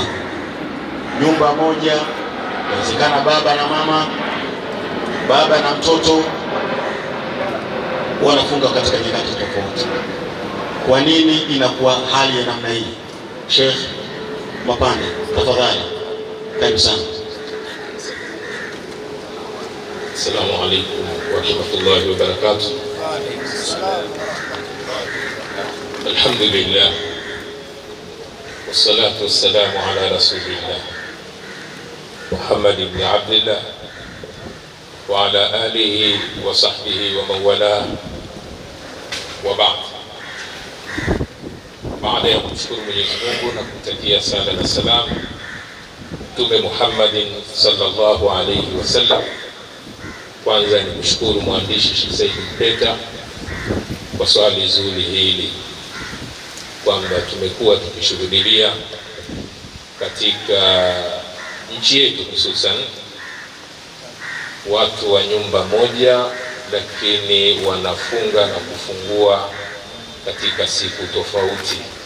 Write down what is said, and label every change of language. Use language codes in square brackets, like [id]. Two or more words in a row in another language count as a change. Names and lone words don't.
[sw] Nyumba moja, inawezekana baba na mama, baba na mtoto wanafunga katika nyakati tofauti. Kwa nini inakuwa hali ya namna hii? Sheikh Mapande, tafadhali. Karibu sana. [ar] السلام عليكم ورحمة الله وبركاته. الحمد لله والصلاة والسلام على رسول الله محمد بن عبد الله وعلى آله وصحبه ومن والاه وبعد. [sw] Baada ya kumshukuru Mwenyezi Mungu na kumtakia sala na salam Mtume Muhammadin [ar] صلى الله عليه وسلم, [sw] kwanza ni kushukuru mwandishi Sheikh Said Mpeta kwa swali zuri hili, kwamba tumekuwa tukishuhudia katika nchi yetu hususan watu wa nyumba moja lakini wanafunga na kufungua katika siku tofauti.